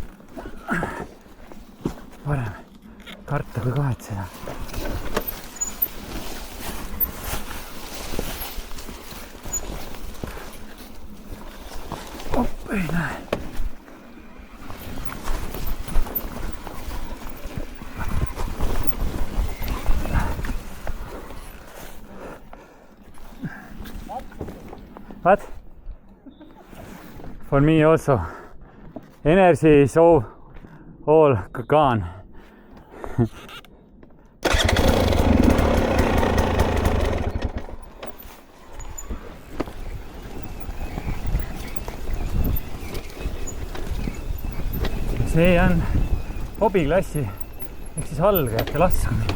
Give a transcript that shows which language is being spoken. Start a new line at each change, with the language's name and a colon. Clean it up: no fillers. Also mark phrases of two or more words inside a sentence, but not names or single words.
Estonian: Parem karta kui kahetseda. Ei näe.
English: What? For me also. Energy is all gone.
Estonian: See on hobiklassi ehk siis algajate laskumine.